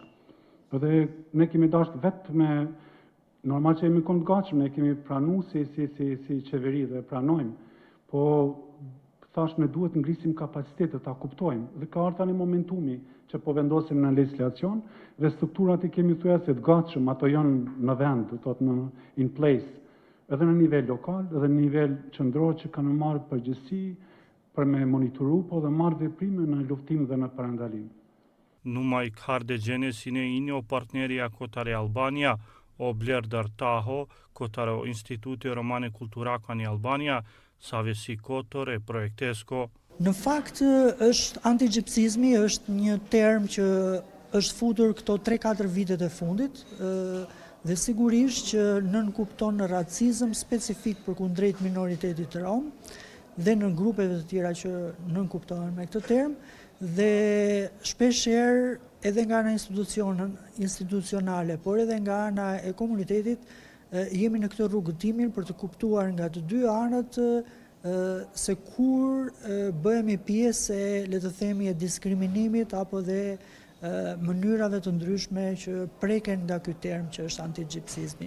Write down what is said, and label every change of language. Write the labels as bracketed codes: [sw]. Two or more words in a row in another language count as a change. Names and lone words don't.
[sq] Dhe ne kemi dashur vetë me, normal që jemi këndgatshëm, ne kemi pranuar si qeveri dhe pranojmë, po thash ne duhet ngrisim kapacitetet, ta kuptojmë. Dhe ka ardhur tani momentumi që po vendosim në legislacion dhe strukturat i kemi thuajse të gatshëm, ato janë në vend, do të thotë në [en] in place. [sq] Edhe në nivel lokal, edhe në nivel qendror që kanë marrë përgjegjësi për me monitoru, po dhe marrë veprime në luftim dhe në parandalim. [rom] numai kardegjene ini o partneria kotare Albania, o blerder taho, kotare o Instituti Romane Kulturakani Albania, Savesi Kotor e Projektesko. [sq] Në fakt, antigjipsizmi është një term që është futur këto 3-4 vitet e fundit, dhe sigurisht që nënkupton racizëm specifik për kundrejt minoritetit rom dhe në grupeve të tjera që nënkuptohen me këtë term, dhe shpeshherë edhe nga ana institucionale, por edhe nga ana e komunitetit, jemi në këtë rrugëtimin për të kuptuar nga të dy anët se kur bëhemi pjesë e, le të themi, e diskriminimit apo dhe mënyrave të ndryshme që preken nga ky term që është antigjipsizmi.